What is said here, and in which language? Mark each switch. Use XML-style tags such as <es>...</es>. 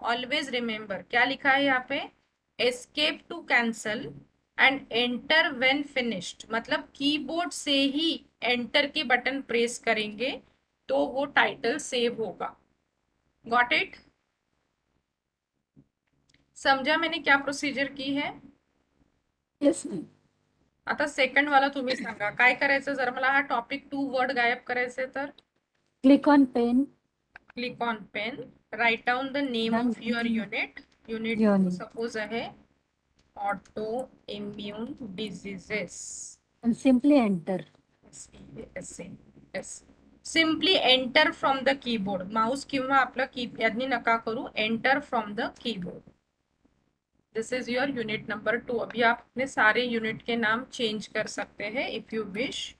<en>always remember</en> <hi>क्या लिखा है यहाँ पे,</hi> <en>Escape to cancel and enter when finished.</en> <hi>मतलब कीबोर्ड से ही एंटर के बटन प्रेस करेंगे तो वो टाइटल सेव होगा.</hi> <en>Got it?</en> <hi>समझा मैंने क्या प्रोसिजर की है?</hi> <en>Yes ma'am.</en> <mr>आता सेकंड वाला तुम्ही सांगा काय करायचं. जर मला हा टॉपिक 2 वर्ड गायब करायचे तर</mr> <en>Click on pen. Click on pen, right down the name Done. Of your unit. Unit Unit. Suppose आहे auto immune diseases. And simply enter. Simply enter from the keyboard.</en> <mr>Mouse किंवा आपला की यांनी नका करू,</mr> <en>Enter from the keyboard. This is your unit number 2.</en> <hi>अभी आप अपने सारे यूनिट के नाम चेंज कर सकते हैं</hi> <en>If you wish.</en>